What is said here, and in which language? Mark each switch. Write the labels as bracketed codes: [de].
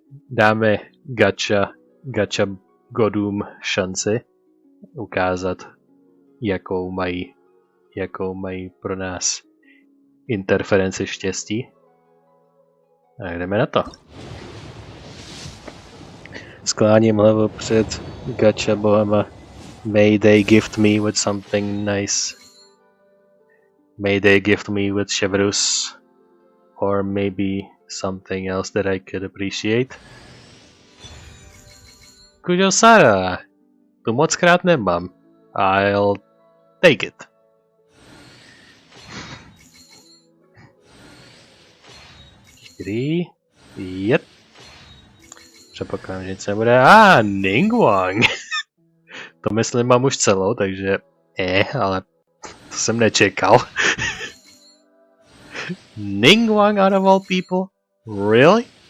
[cs] Dáme gacha godům šanci ukázat, jakou mají pro nás interferenci štěstí. Tak jdeme na to. Skláním hlavu před gacha bohama. [en] May they gift me with something nice. May they gift me with Chevrus. Or maybe something else that I could appreciate. [cs] Kujosara, tu moc krát nemám. [en] I'll take it. Yep. [cs] Předpokládám, že nic nebude. Ningguang. To myslím mám už celou, takže ale to jsem nečekal. [en] Ningguang out of all people? Really?